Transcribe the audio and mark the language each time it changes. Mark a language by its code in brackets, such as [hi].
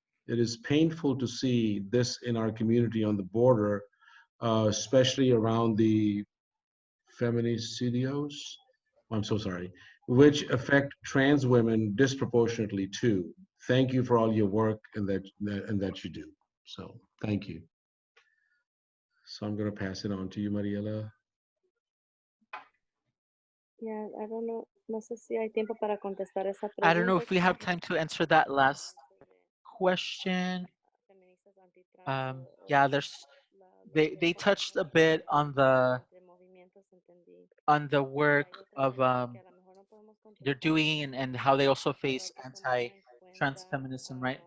[en] It is painful to see this in our community on the border, especially around the feminicidios. I'm so sorry, which affect trans women disproportionately too. Thank you for all your work and that you do. So thank you. So I'm going to pass it on to you, Mariela. Yeah, I don't know. [es] No sé si hay tiempo para contestar esa pregunta. [en] I don't know if we have time to answer that last question. Yeah, they touched a bit on the work of they're doing and how they also face anti-trans feminism, right?